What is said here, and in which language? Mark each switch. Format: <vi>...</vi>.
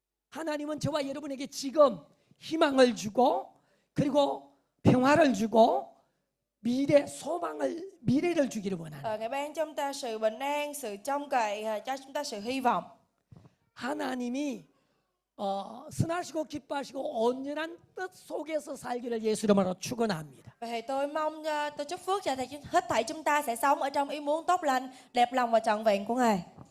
<ko>하나님은 저와 여러분에게 지금 희망을 주고 그리고 평화를 주고 미래를 주기를 원하는.</ko> <vi>Ngài ban cho chúng ta sự bình an, sự trông cậy, cho chúng ta sự hy vọng.</vi> <ko>하나님이 선하시고 기뻐하시고 온전한 뜻 속에서 살기를 예수 이름으로 축원합니다.</ko> <vi>Vậy thì tôi chúc phước cho hết thảy chúng ta sẽ sống ở trong ý muốn tốt lành, đẹp lòng và trọn vẹn của Ngài.</vi>